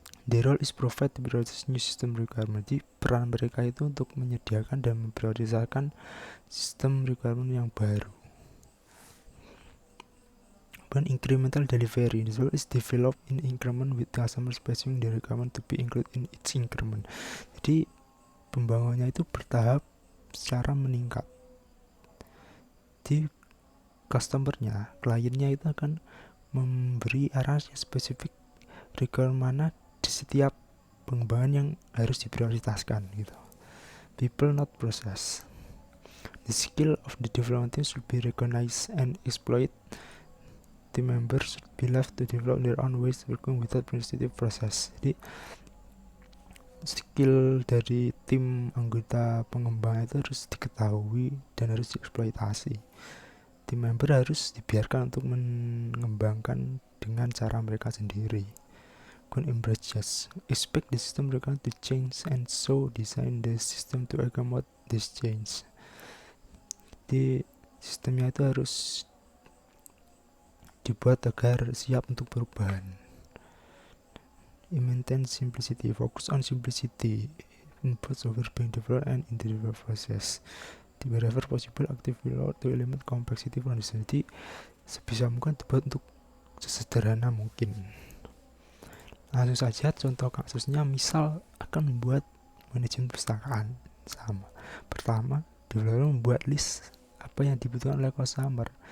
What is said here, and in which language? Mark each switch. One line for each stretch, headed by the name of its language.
English: Their role is provide to prioritize new system requirement.
Indonesian: Jadi peran mereka itu untuk menyediakan dan memprioritaskan sistem requirement yang baru.
English: Dan incremental delivery. This role is developed in increment with customer specifying the requirement to be included in each increment.
Indonesian: Jadi pembangunannya itu bertahap secara meningkat. Di customernya, kliennya itu akan memberi arah yang spesifik requirement mana di setiap pengembangan yang harus diprioritaskan gitu.
English: People not process. The skill of the development team should be recognized and exploited. Team members should be left to develop their own ways working without prescriptive process.
Indonesian: Jadi skill dari tim anggota pengembang itu harus diketahui dan harus dieksploitasi. Tim member harus dibiarkan untuk mengembangkan dengan cara mereka sendiri.
English: Embrace, expect the system requirement to change and so design the system to accommodate this change.
Indonesian: Di sistemnya itu harus dibuat agar siap untuk perubahan.
English: Maintain simplicity, focus on simplicity in both software being developed and in the development process. Wherever possible, active reload to eliminate complexity from the system.
Indonesian: Jadi sebisa mungkin dibuat untuk sesederhana mungkin. Langsung saja contoh kasusnya, misal akan membuat manajemen perpustakaan sama. Pertama, developer membuat list apa yang dibutuhkan oleh customer.